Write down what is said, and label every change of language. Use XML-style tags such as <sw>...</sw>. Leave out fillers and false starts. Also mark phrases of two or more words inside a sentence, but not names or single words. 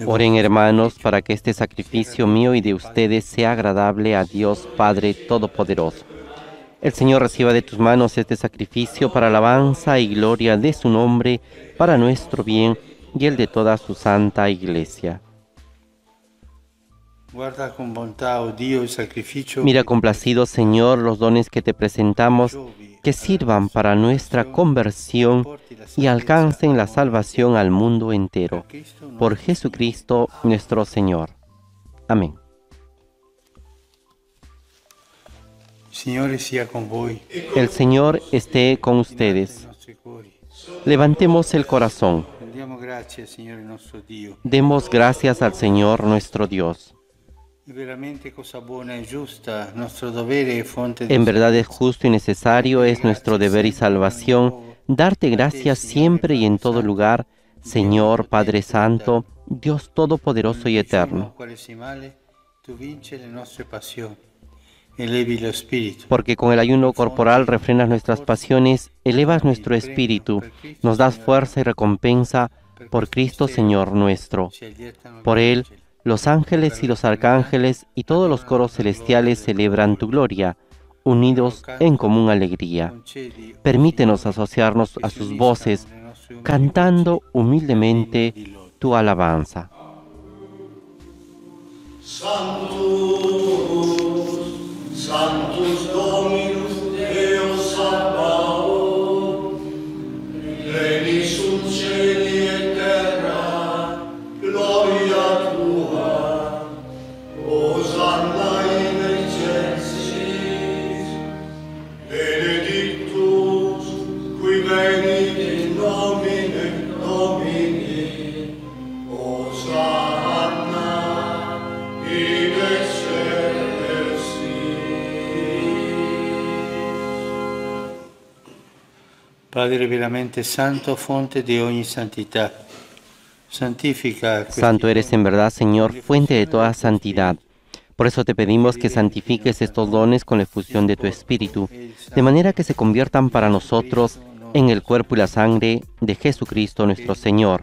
<es>Oren, hermanos, para que este sacrificio mío y de ustedes sea agradable a Dios Padre Todopoderoso. El Señor reciba de tus manos este sacrificio para alabanza y gloria de su nombre, para nuestro bien y el de toda su santa Iglesia.</es> <it>guarda con bontà, oh Dio, il sacrificio.</it> <es>Mira complacido, Señor, los dones que te presentamos, que sirvan para nuestra conversión y alcancen la salvación al mundo entero. Por Jesucristo nuestro Señor. Amén.</es> <it>Il Signore sia con voi.</it> <es>El Señor esté con ustedes.</es> <it>I nostri cuori.</it> <es>Levantemos el corazón.</es> <it>Rendiamo grazie al Signore nostro Dio.</it> <es>Demos gracias al Señor nuestro Dios.</es> <it>È veramente cosa buona e giusta, nostro dovere e fonte di</it> <es>En verdad es justo y necesario, es nuestro deber y salvación, darte gracias siempre y en todo lugar, Señor Padre Santo, Dios Todopoderoso y Eterno.</es> <it>quaresimale, tu vinci le nostre passioni, elevi lo spirito.</it> <es>Porque con el ayuno corporal refrenas nuestras pasiones, elevas nuestro espíritu, nos das fuerza y recompensa por Cristo Señor nuestro.</es> <it>Si allietano</it> <es>Por Él, los ángeles y los arcángeles y todos los coros celestiales celebran tu gloria, unidos en común alegría.</es> <it>concedi</it> <es>Permítenos asociarnos a sus voces cantando humildemente tu alabanza.</es> <la>Sanctus Dominus Deus Sabaoth, Regni sum cieli et terra, gloria tua, Hosanna in excelsis, benedictus qui venit in nomine Domini, Hosanna in excelsis.</la> <it>Padre veramente santo, fonte de ogni santidad, santifica.</it> <es>Santo eres en verdad, Señor, fuente de toda santidad. Por eso te pedimos que santifiques estos dones con la efusión de tu Espíritu, de manera que se conviertan para nosotros en el cuerpo y la sangre de Jesucristo nuestro Señor.</es>